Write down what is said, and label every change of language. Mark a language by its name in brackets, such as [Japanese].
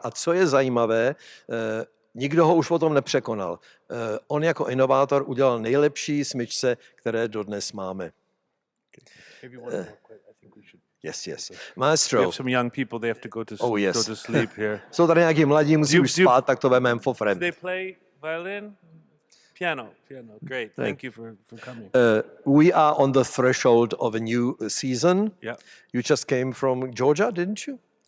[Czech] A co je zajímavé, nikdo ho už potom nepřekonal. On jako inovátor udělal nejlepší smyčce, které dodnes máme. [English] Yes. Maestro. We have some young people, they have to go to sleep here. [Czech] Jsou tady nějaký mladí, musí už spát, tak to vememe [English] for friend. They play violin? Piano. Great. Thank you for coming. We are on the threshold of a new season. Yeah. You just came from Georgia, didn't you?